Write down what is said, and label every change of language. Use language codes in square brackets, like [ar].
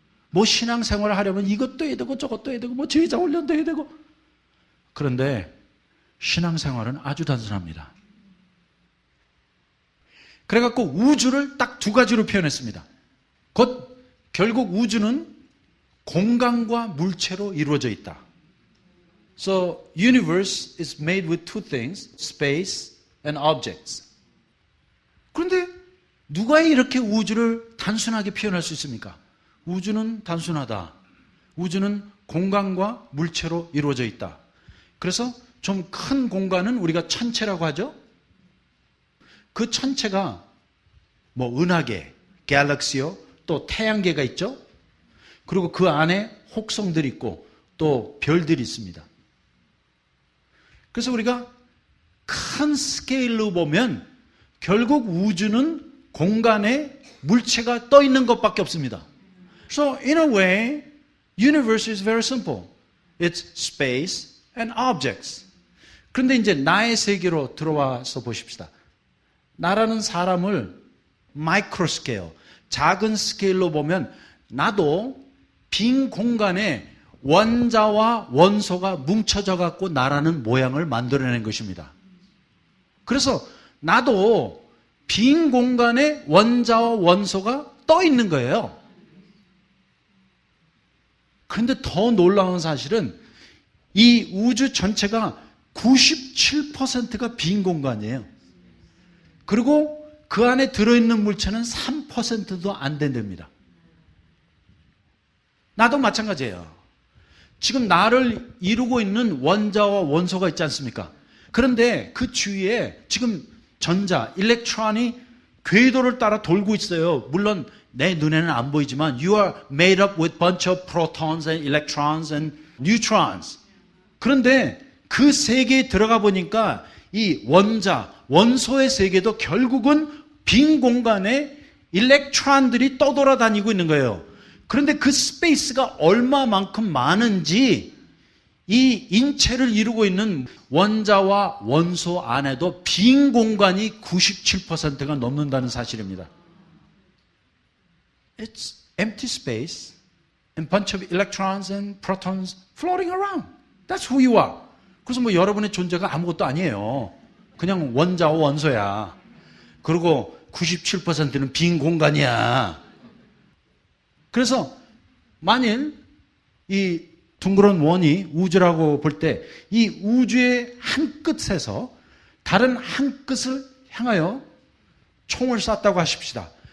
[ko] 뭐 신앙생활을 하려면 이것도 해야 되고 저것도 해야 되고 뭐 제자 훈련도 해야 되고. 그런데 신앙생활은 아주 단순합니다. 그래갖고 우주를 딱 두 가지로 표현했습니다. 곧 결국 우주는 공간과 물체로 이루어져 있다. [en] So, universe is made with two things, space and objects. [ko] 그런데 누가 이렇게 우주를 단순하게 표현할 수 있습니까? 우주는 단순하다. 우주는 공간과 물체로 이루어져 있다. 그래서 좀 큰 공간은 우리가 천체라고 하죠. 그 천체가 뭐 은하계, 갤럭시요, 또 태양계가 있죠. 그리고 그 안에 혹성들이 있고 또 별들이 있습니다. 그래서 우리가 큰 스케일로 보면 결국 우주는 공간에 물체가 떠 있는 것밖에 없습니다. [en] So in a way, universe is very simple. It's space and objects. [ko] 그런데 이제 나의 세계로 들어와서 보십시다. 나라는 사람을 마이크로 스케일, 작은 스케일로 보면 나도 빈 공간에 원자와 원소가 뭉쳐져 갖고 나라는 모양을 만들어낸 것입니다. 그래서 나도 빈 공간에 원자와 원소가 떠 있는 거예요. 그런데 더 놀라운 사실은 이 우주 전체가 97%가 빈 공간이에요. 그리고 그 안에 들어있는 물체는 3%도 안 된답니다. 나도 마찬가지예요. 지금 나를 이루고 있는 원자와 원소가 있지 않습니까? 그런데 그 주위에 지금 전자, 일렉트론이 궤도를 따라 돌고 있어요. 물론 내 눈에는 안 보이지만 [en] You are made up with bunch of protons and electrons and neutrons. [ko] 그런데 그 세계에 들어가 보니까 이 원자, 원소의 세계도 결국은 빈 공간에 일렉트론들이 떠돌아다니고 있는 거예요. 그런데 그 스페이스가 얼마만큼 많은지 이 인체를 이루고 있는 원자와 원소 안에도 빈 공간이 97%가 넘는다는 사실입니다. [en] It's empty space and bunch of electrons and protons floating around. That's who you are. [ko] 그래서 뭐 여러분의 존재가 아무것도 아니에요. 그냥 원자와 원소야. 그리고 97%는 빈 공간이야. 그래서 만일 이 둥그런 원이 우주라고 볼 때 이 우주의 한 끝에서 다른 한 끝을 향하여 총을 쐈다고 하십시다.